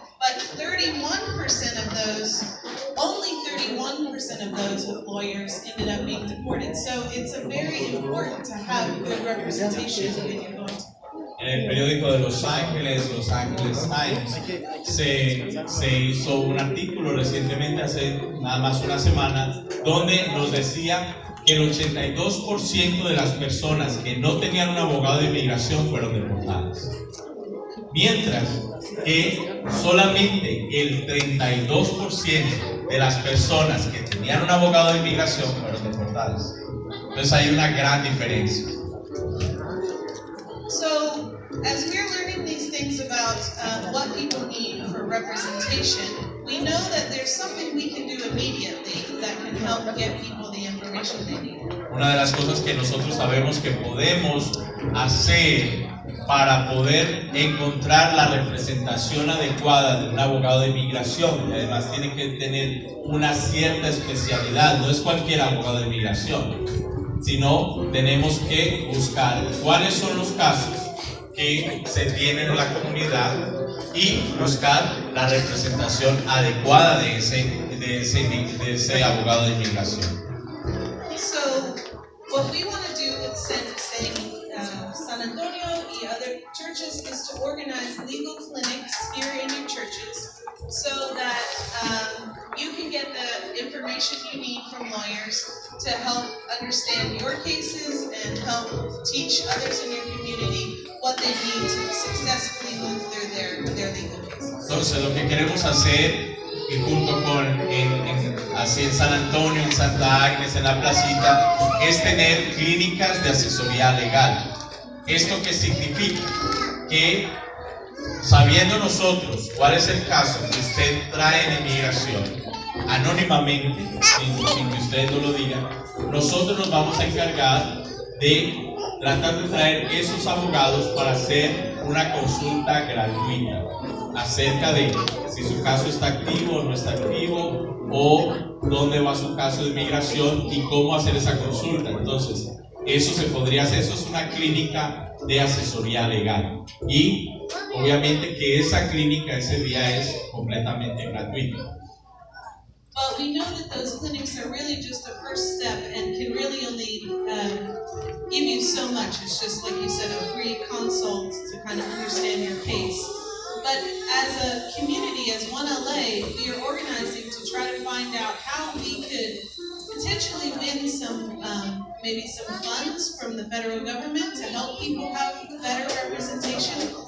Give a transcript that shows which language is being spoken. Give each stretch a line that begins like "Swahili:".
English: But 31% of those, only 31% of those with lawyers ended up being deported. So it's very important to have good representation when you're going to.
Spanish: En el periódico de Los Ángeles Times, se hizo un artículo recientemente, hace nada más una semana, donde nos decía que el 82% de las personas que no tenían un abogado de inmigración fueron deportadas. Mientras que solamente el 32% de las personas que tenían un abogado de inmigración fueron deportadas. Entonces hay una gran diferencia.
English: So, as we're learning these things about what people need for representation, we know that there's something we can do immediately that can help get people the information they need.
Spanish: Una de las cosas que nosotros sabemos que podemos hacer para poder encontrar la representación adecuada de un abogado de inmigración, y además tiene que tener una cierta especialidad, no es cualquier abogado de inmigración, sino tenemos que buscar cuáles son los casos que se tienen en la comunidad y buscar la representación adecuada de ese abogado de inmigración.
English: So, what we want to do with San Antonio y other churches is to organize legal clinics here in your churches so that you can get the information you need from lawyers to help understand your cases and help teach others in your community what they need to successfully move through their legal cases.
Spanish: Entonces, lo que queremos hacer, y junto con así en San Antonio, en Santa Agnes, en la placita, es tener clínicas de asesoría legal. ¿Esto qué significa? Que sabiendo nosotros cuál es el caso que usted trae en inmigración, anónimamente, sin que usted no lo diga, nosotros nos vamos a encargar de tratar de traer esos abogados para hacer una consulta gratuita acerca de si su caso está activo o no está activo, o dónde va su caso de inmigración y cómo hacer esa consulta. Entonces, eso se podría hacer, eso es una clínica de asesoría legal. Y obviamente que esa clínica ese día es completamente gratuita.
English: But we know that those clinics are really just a first step and can really only give you so much. It's just, like you said, a free consult to kind of understand your case. But as a community, as One LA, we are organizing to try to find out how we could potentially win some, maybe some funds from the federal government to help people have better representation.